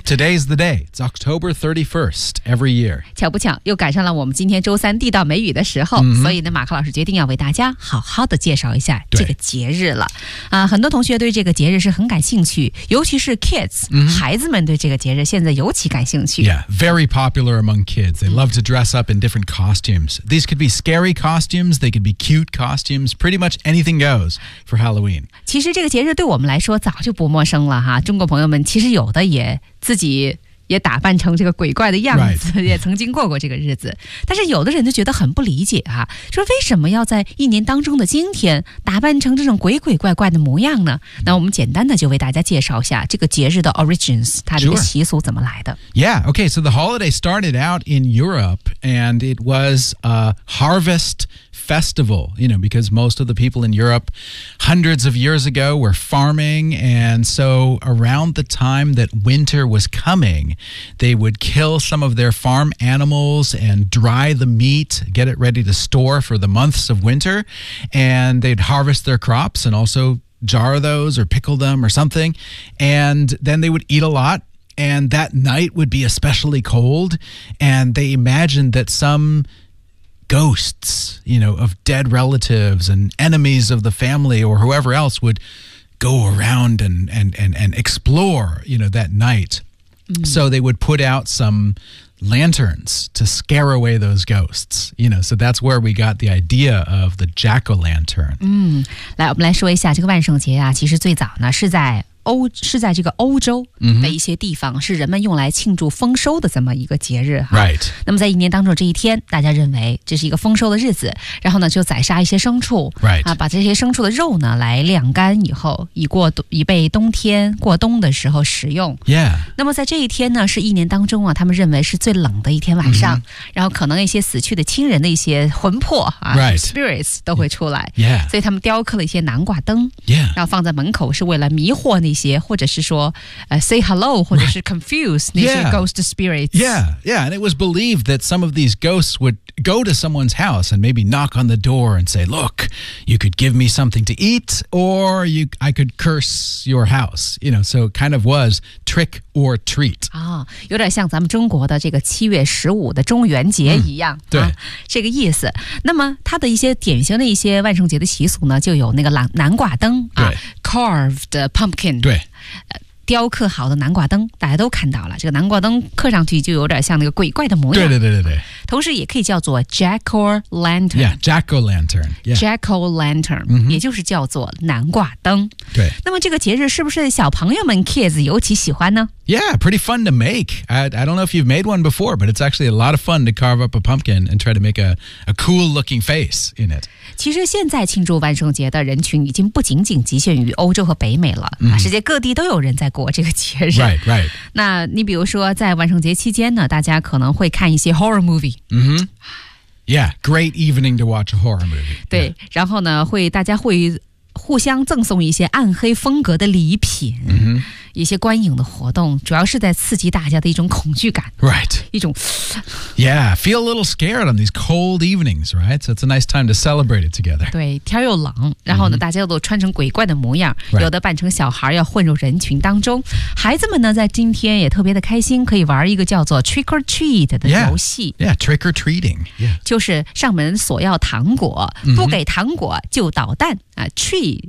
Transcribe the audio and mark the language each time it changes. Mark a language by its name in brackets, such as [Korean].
[English] Today's the day, it's October 31st every year。 [Chinese] 巧不巧又赶上了我们今天周三地道美语的时候、所以呢马克老师决定要为大家好好的介绍一下这个节日了啊。很多同学对这个节日是很感兴趣，尤其是 kids、孩子们对这个节日现在尤其感兴趣。 [English] Yeah, very popular among kids. They love to dress up in different costumes. These could be scary costumes, they could be cute costumes, pretty much anything goes for Halloween. [Chinese] 其实这个节日对我们来说早就不陌生了哈，中国朋友们其实有的也自己也打扮成这个鬼怪的样子、也曾经过过这个日子。但是有的人就觉得很不理解啊，说为什么要在一年当中的今天打扮成这种鬼鬼怪怪的模样呢？那我们简单的就为大家介绍一下这个节日的 origins， 它的一个习俗怎么来的。 [English] Sure. Yeah, okay, so the holiday started out in Europe and it was a harvest festival, you know, because most of the people in Europe hundreds of years ago were farming, and so around the time that winter was coming,they would kill some of their farm animals and dry the meat, get it ready to store for the months of winter, and they'd harvest their crops and also jar those or pickle them or something, and then they would eat a lot, and that night would be especially cold, and they imagined that someghosts, you know, of dead relatives and enemies of the family or whoever else would go around and explore, you know, that night. So they would put out some lanterns to scare away those ghosts, you know, so that's where we got the idea of the jack-o'-lantern. [Chinese] 来我们来说一下这个万圣节啊，其实最早呢是在这个欧洲的一些地方、是人们用来庆祝丰收的这么一个节日、 [English] Right. [Chinese] 那么在一年当中这一天，大家认为这是一个丰收的日子，然后呢就宰杀一些牲畜、 [English] Right. [Chinese] 啊、把这些牲畜的肉呢来晾干以后，以备冬天过冬的时候食用、 [English] Yeah. [Chinese] 那么在这一天呢是一年当中啊，他们认为是最冷的一天晚上、然后可能一些死去的亲人的一些魂魄、 [English] Right. [Chinese] spirits 都会出来、 [English] Yeah. [Chinese] 所以他们雕刻了一些南瓜灯、 [English] Yeah. [Chinese] 然后放在门口是为了迷惑那些或者是说、 say hello 或者是 confuse、 [English] right. 那些 ghost spirits. Yeah, and it was believed that some of these ghosts would go to someone's house and maybe knock on the door and say, look, you could give me something to eat or I could curse your house. You know, so it kind of was trick or treat.、 [Chinese] 有点像咱们中国的这个7月15的中元节一样、对、这个意思。那么它的一些典型的一些万圣节的习俗呢，就有那个南瓜灯、 carved pumpkin. 对，雕刻好的南瓜灯，大家都看到了。这个南瓜灯刻上去就有点像那个鬼怪的模样。对。同时也可以叫做 jack-o'-lantern。 [English] Yeah, jack-o'-lantern. [Chinese] Yeah. Jack-o'-lantern,、也就是叫做南瓜灯。对。那么这个节日是不是小朋友们 kids 尤其喜欢呢？ [English] Yeah, pretty fun to make. I don't know if you've made one before, but it's actually a lot of fun to carve up a pumpkin and try to make a cool-looking face in it. [Chinese] 其实现在庆祝万圣节的人群已经不仅仅局限于欧洲和北美了、世界各地都有人在过这个节日。 [English] Right. [Chinese] 那你比如说在万圣节期间呢，大家可能会看一些 horror movie。 [English] Yeah, great evening to watch a horror movie. [Chinese] 对、yeah. 然后呢大家会互相赠送一些暗黑风格的礼品。一些观影的活动主要是在刺激大家的一种恐惧感。 [English] Right. [Chinese] 一种。 [English] Yeah, feel a little scared on these cold evenings, right? So it's a nice time to celebrate it together. [Chinese] 对，天又冷，然后呢、大家都穿成鬼怪的模样、 [English] right. [Chinese] 有的扮成小孩要混入人群当中。孩子们呢在今天也特别的开心，可以玩一个叫做 trick or treat 的游戏。 [English] Yeah, trick or treating.、 [Chinese] 就是上门索要糖果、不给糖果就捣蛋。treat